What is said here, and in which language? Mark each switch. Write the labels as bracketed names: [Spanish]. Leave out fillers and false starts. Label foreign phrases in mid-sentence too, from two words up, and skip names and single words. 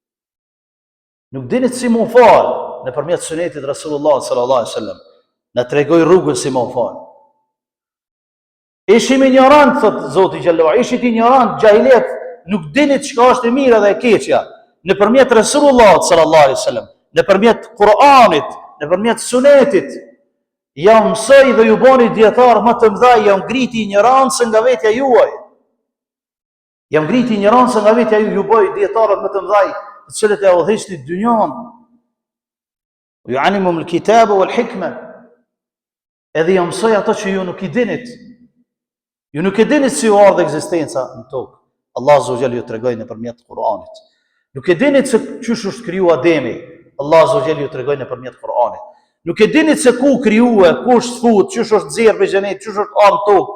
[Albanian] Nuk dinit si mu fal, nëpërmjet sunetit Rasulullah [Arabic] صلى الله عليه وسلم, [Albanian] na tregoi rrugën si mu fal. Ishim ignorant, thot Zoti xhallahu, ishit ignorant, xahilet, nuk dinit çka është e mira dhe e keqja. Nëpërmjet Rasulullah [Arabic] صلى الله عليه وسلم, [Albanian] nëpërmjet Kur'anit, nëpërmjet sunetit, ja mësoj dhe ju boni dietar më të mëdhaj, ja ngriti ignorancën nga vetja juaj. Ja ngriti ignorancën nga vetja ju bëj dietarët më të mëdhaj, të cilët e udhëheqni dynjan. [Arabic] يعلمكم الكتاب والحكمة. [Albanian] Edhe ja mësoj ato që ju nuk i dinit. Ju nuk e dinit si u ardhe ekzistenca në tokë. Allah [Arabic] عز وجل [Albanian] ju tregoi nëpërmjet Kur'anit. Nuk e dinit se çysh është kriju Ademi. Allah [Arabic] عز وجل [Albanian] ju tregoi nëpërmjet Kur'anit. Nuk e dinit se ku krijuar, kush fut, çysh është nxjerr në xhenet, çysh është ardh tokë.